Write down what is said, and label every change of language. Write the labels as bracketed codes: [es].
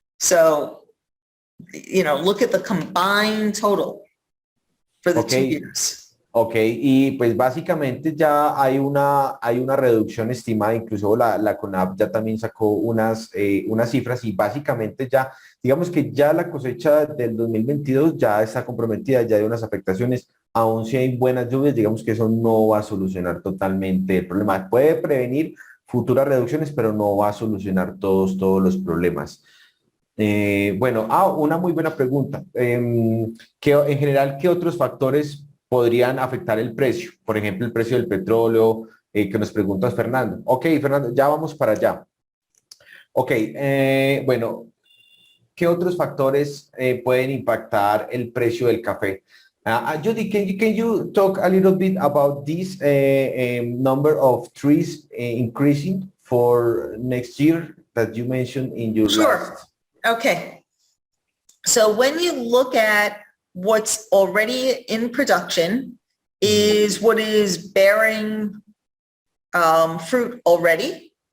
[en] So, look at the combined total for the 2 years. [es] Ok, y pues básicamente ya hay una reducción estimada, incluso la CONAB ya también sacó unas cifras y básicamente ya, digamos que ya la cosecha del 2022 ya está comprometida, ya hay unas afectaciones, aun si hay buenas lluvias, digamos que eso no va a solucionar totalmente el problema. Puede prevenir futuras reducciones, pero no va a solucionar todos los problemas. Bueno, una muy buena pregunta. En general, ¿qué otros factores podrían afectar el precio? Por ejemplo, el precio del petróleo, que nos preguntas Fernando. Ok, Fernando, ya vamos para allá. Ok, bueno, ¿qué otros factores pueden impactar el precio del café? [en] Judy, can you talk a little bit about this number of trees increasing for next year that you mentioned in your last? Okay. So when you look at what's already in production is what is bearing fruit already.